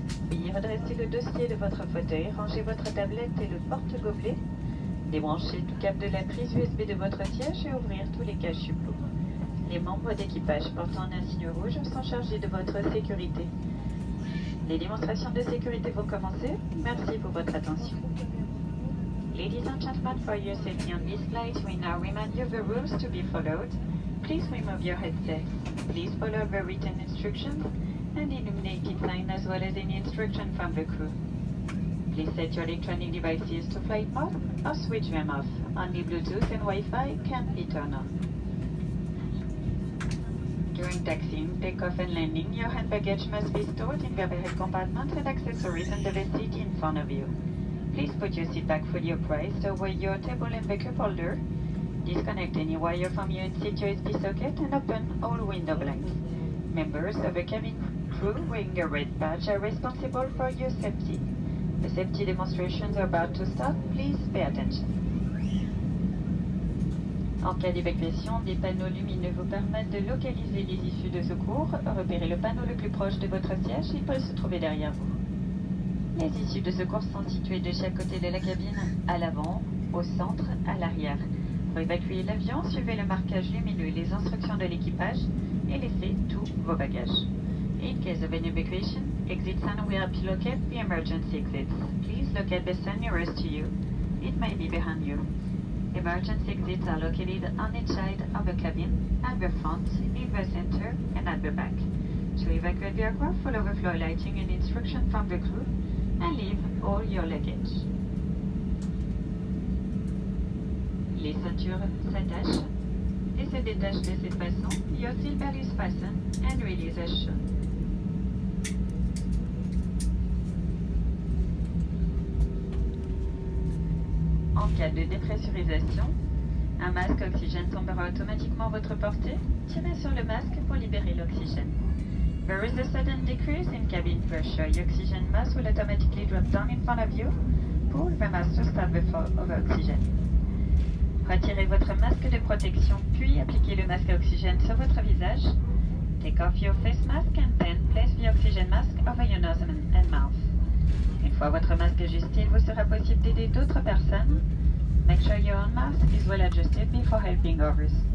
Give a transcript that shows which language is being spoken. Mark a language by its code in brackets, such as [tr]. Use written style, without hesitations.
[fr] Veuillez redresser le dossier de votre fauteuil, ranger votre tablette et le porte-gobelet, débrancher tout câble de la prise USB de votre siège et ouvrir tous les caches suppôts. Les membres d'équipage portant un signe rouge sont chargés de votre sécurité. Les démonstrations de sécurité vont commencer. Merci pour votre attention. [en] Ladies and gentlemen, for your safety on this flight, we now remind you of the rules to be followed. Please remove your headsets. Please follow the written instructions and illuminated sign as well as any instruction from the crew. Please set your electronic devices to flight mode or switch them off. Only Bluetooth and Wi-Fi can be turned on. During taxiing, takeoff and landing, your hand baggage must be stored in the overhead compartments and accessories under the seat in front of you. Please put your seat back fully upright over your table and the cup holder. Disconnect any wire from your seat USB socket and open all window blinds. Members of the cabin crew wearing a red badge are responsible for your safety. The safety demonstrations are about to start. Please pay attention. [fr] En cas d'évacuation, des panneaux lumineux vous permettent de localiser les issues de secours. Repérez le panneau le plus proche de votre siège, il peut se trouver derrière vous. Les issues de secours sont situées de chaque côté de la cabine, à l'avant, au centre, à l'arrière. Pour évacuer l'avion, suivez le marquage lumineux et les instructions de l'équipage et laissez tous vos bagages. [en] In case of an evacuation, exit sign will help you locate the emergency exits. Please locate the sign nearest to you. It may be behind you. Emergency exits are located on each side of the cabin, at the front, in the center, and at the back. To evacuate the aircraft, follow the floor lighting and instruction from the crew, and leave all your luggage. [fr] Les ceintures s'attachent et se détachent de cette façon. [en] Your seatbelt is fastened and release as shown. [fr] En cas de dépressurisation, un masque oxygène tombera automatiquement à votre portée. Tirez sur le masque pour libérer l'oxygène. [en] There is a sudden decrease in cabin pressure. Your oxygen mask will automatically drop down in front of you. Pull the mask to start the flow of oxygen. [fr] Retirez votre masque de protection, puis appliquez le masque à oxygène sur votre visage. [en] Take off your face mask and then place the oxygen mask over your nose and mouth. [fr] Une fois votre masque ajusté, il vous sera possible d'aider d'autres personnes. [en] Make sure your own mask is well adjusted before helping others.